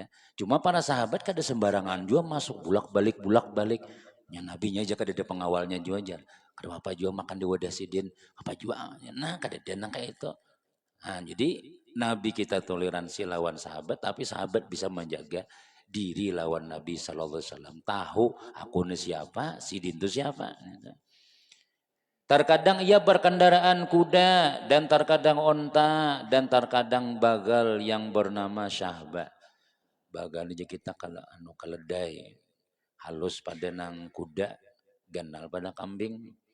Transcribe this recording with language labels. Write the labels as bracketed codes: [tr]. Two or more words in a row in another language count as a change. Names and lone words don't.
[bjn] Cuma para sahabat kada sembarangan juga masuk bulak balik. Yang nabinya aja kada ada pengawalnya juga aja. Kada apa juga makan di wadah sidin apa juga. Nah kada ada nang kayak itu. Nah, jadi Nabi kita toleransi lawan sahabat, tapi sahabat bisa menjaga diri lawan Nabi [ar] صلى الله عليه وسلم. [id] Tahu aku ini siapa, sidin itu siapa. Terkadang ia berkendaraan kuda dan terkadang onta dan terkadang bagal yang bernama syahba. [bjn] Bagal aja kita kalau keledai halus pada nang kuda, ganal pada kambing.